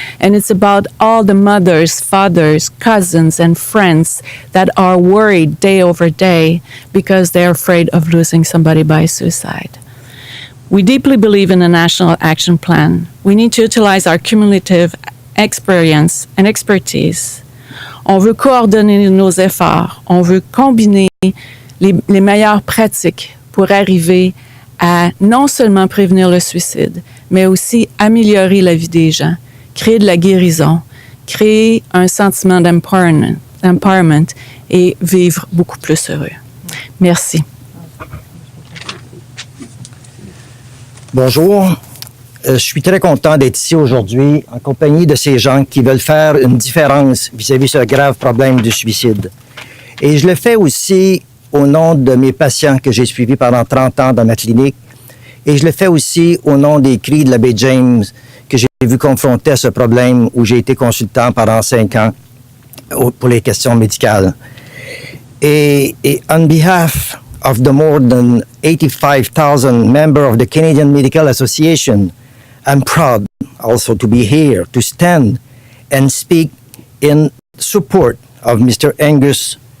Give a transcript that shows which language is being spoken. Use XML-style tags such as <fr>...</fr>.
<en>And it's about all the mothers, fathers, cousins, and friends that are worried day over day because they're afraid of losing somebody by suicide. We deeply believe in a national action plan. We need to utilize our cumulative experience and expertise.</en> <fr>On veut coordonner nos efforts. On veut combiner les meilleures pratiques pour arriver à non seulement prévenir le suicide, mais aussi améliorer la vie des gens, créer de la guérison, créer un sentiment d'empowerment et vivre beaucoup plus heureux. Merci. Bonjour. Je suis très content d'être ici aujourd'hui en compagnie de ces gens qui veulent faire une différence vis-à-vis ce grave problème du suicide. Et je le fais aussi au nom de mes patients que j'ai suivis pendant 30 ans dans ma clinique. Et je le fais aussi au nom des cris de l'abbé James que j'ai vu confronter à ce problème où j'ai été consultant pendant 5 ans pour les questions médicales.</fr> <en>Et on behalf of the more than 85,000 members of the Canadian Medical Association, I'm proud also to be here to stand and speak in support of Mr. Angus</en>